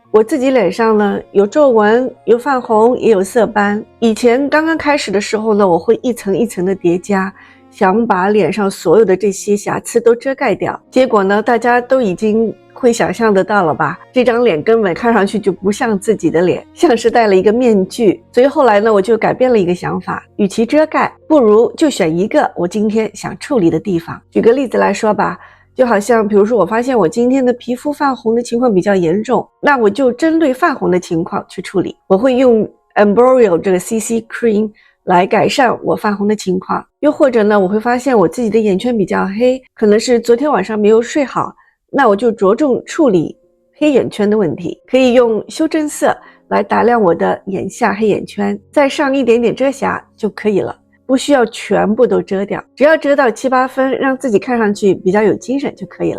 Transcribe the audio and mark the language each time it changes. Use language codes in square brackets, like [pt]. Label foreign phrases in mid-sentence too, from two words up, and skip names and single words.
[zh] 我自己臉上呢有皺紋，有泛紅，也有色斑。以前刚刚開始的時候呢，我會一層一層的疊加，想把臉上所有的這些瑕疵都遮蓋掉。結果呢，大家都已經會想象得到了吧，這張臉根本看上去就不像自己的臉，像是戴了一個面具。所以後來呢，我就改變了一個想法，與其遮蓋，不如就選一個我今天想處理的地方。舉個例子來說吧，就好像比如說我發現我今天的皮膚泛紅的情況比較嚴重，那我就針對泛紅的情況去處理。我會用 Embryol 這個 CC Cream 來改善我泛紅的情況。又或者呢，我會發现我自己的眼圈比較黑，可能是昨天晚上没有睡好，那我就着重處理黑眼圈的問題，可以用修正色來打亮我的眼下黑眼圈，再上一點點遮瑕就可以了，不需要全部都遮掉，只要遮到7、8分，讓自己看上去比較有精神就可以了。